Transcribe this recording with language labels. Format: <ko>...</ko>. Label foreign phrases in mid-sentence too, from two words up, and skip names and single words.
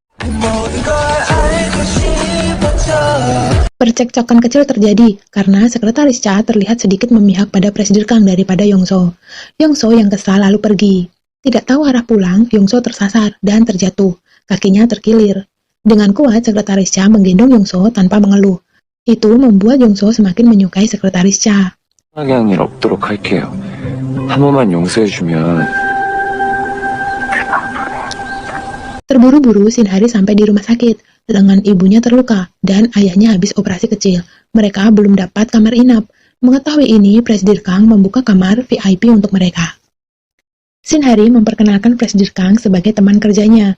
<id>Percekcokan kecil terjadi karena Sekretaris Cha terlihat sedikit memihak pada Presiden Kang daripada Yongso. Yongso yang kesal lalu pergi. Tidak tahu arah pulang, Yongso tersasar dan terjatuh. Kakinya terkilir. Dengan kuat, Sekretaris Cha menggendong Yongso tanpa mengeluh. Itu membuat Yongso semakin menyukai Sekretaris Cha.</id> <ko>하게 한 일 없도록 할게요. 한 번만 용서해주면.</ko> <id>Terburu-buru, Shin Hari sampai di rumah sakit. Lengan ibunya terluka dan ayahnya habis operasi kecil. Mereka belum dapat kamar inap. Mengetahui ini, Presiden Kang membuka kamar VIP untuk mereka. Shin Hari memperkenalkan Presiden Kang sebagai teman kerjanya.</id>